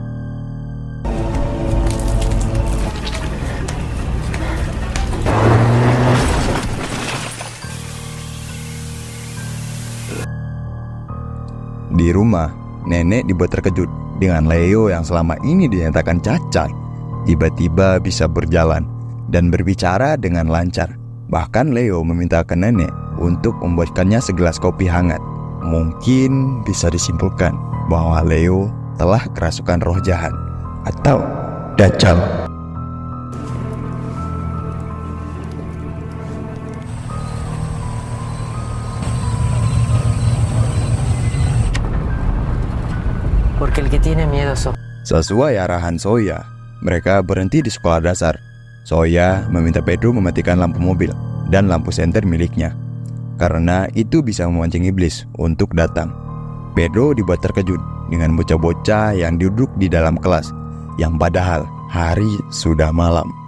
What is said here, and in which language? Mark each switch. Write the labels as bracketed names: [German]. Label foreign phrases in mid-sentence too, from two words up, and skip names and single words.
[Indonesian] Di rumah, Nenek dibuat terkejut dengan Leo yang selama ini dinyatakan cacat tiba-tiba bisa berjalan dan berbicara dengan lancar. Bahkan Leo meminta ke Nenek untuk membuatkannya segelas kopi hangat. Mungkin bisa disimpulkan bahwa Leo telah kerasukan roh jahat atau Dajjal. [Spanish] Porque el que tiene miedo sos. [Indonesian] Sesuai arahan Soya, mereka berhenti di sekolah dasar. Soya meminta Pedro mematikan lampu mobil dan lampu senter miliknya, karena itu bisa memancing iblis untuk datang. Pedro dibuat terkejut dengan bocah-bocah yang duduk di dalam kelas, yang padahal hari sudah malam.